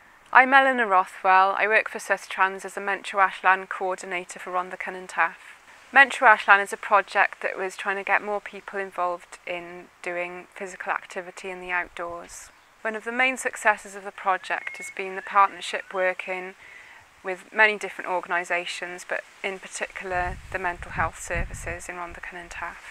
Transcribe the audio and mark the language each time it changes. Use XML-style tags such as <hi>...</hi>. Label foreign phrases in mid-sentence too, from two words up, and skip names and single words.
<en>I'm Eleanor Rothwell. I work for Sustrans as a Mentro Allan coordinator for Rhondda Cynon Taf. Mentro Allan is a project that was trying to get more people involved in doing physical activity in the outdoors. One of the main successes of the project has been the partnership working with many different organisations, but in particular the mental health services in Rhondda Cynon Taf.</en>